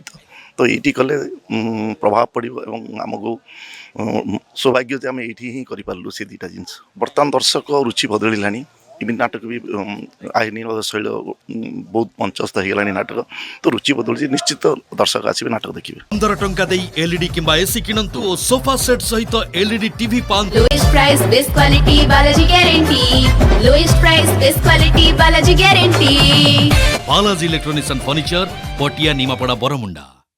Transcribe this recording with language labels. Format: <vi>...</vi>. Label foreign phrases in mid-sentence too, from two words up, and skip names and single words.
<or>ତ ଏଇଠି କଲେ ପ୍ରଭାବ ପଡ଼ିବ ଏବଂ ଆମକୁ ସୌଭାଗ୍ୟ ଯେ ଆମେ ଏଇଠି ହିଁ କରିପାରିଲୁ ସେ ଦୁଇଟା ଜିନିଷ। ବର୍ତ୍ତମାନ ଦର୍ଶକ ରୁଚି ବଦଳିଲାଣି, ଏମିତି ନାଟକ ବି ଆଇନ ଶୈଳ ବହୁତ ମଞ୍ଚସ୍ଥ ହେଇଗଲାଣି ନାଟକ। ତ ରୁଚି ବଦଳୁଛି, ନିଶ୍ଚିତ ଦର୍ଶକ ଆସିବେ ନାଟକ ଦେଖିବେ। 15 ଟଙ୍କା ଦେଇ ଏଲ୍ଇଡି କିମ୍ବା ଏସି କିଣନ୍ତୁ ଓ ସୋଫା ସେଟ୍ ସହିତ ଏଲ୍ଇଡି ଟିଭି ପାଆନ୍ତୁ।</or> <en>Lowest price, best quality, Balaji guarantee. Lowest price, best quality, Balaji guarantee. बालाजी इलेक्ट्रॉनिक्स एंड फर्निचर, पटिया, निमापड़ा, बरमुंडा।</en>